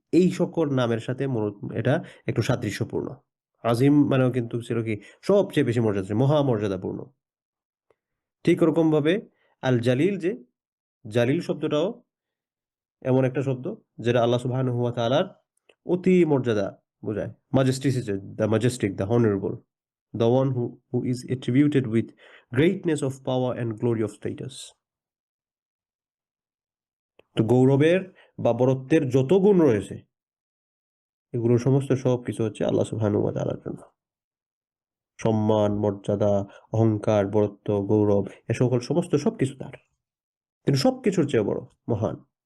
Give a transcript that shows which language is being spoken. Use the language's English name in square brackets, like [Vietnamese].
[Bangla] এই সকল নামের সাথে এটা একটু সাদৃশ্যপূর্ণ। আজিম মানেও কিন্তু ছিল কি, সবচেয়ে বেশি মর্যাদা, মহা মর্যাদাপূর্ণ। ঠিক ওরকমভাবে আল জালিল, যে জালিল শব্দটাও এমন একটা শব্দ যেটা আল্লাহ সুবহানাহু ওয়া তাআলার অতি মর্যাদা বোঝায়। [English] Majesticity, the majestic, the honorable, the one who is attributed with greatness of power and glory of status. [Bangla] তো গৌরবের বা বরত্বের যত গুণ রয়েছে এগুলো সমস্ত সবকিছু হচ্ছে আল্লাহ সুবহানাহু ওয়া তাআলার জন্য। সম্মান, মর্যাদা, অহংকার, বরত্ব, গৌরব এ সকল সমস্ত সবকিছু তার। তিনি সবকিছুর চেয়ে বড়, মহান।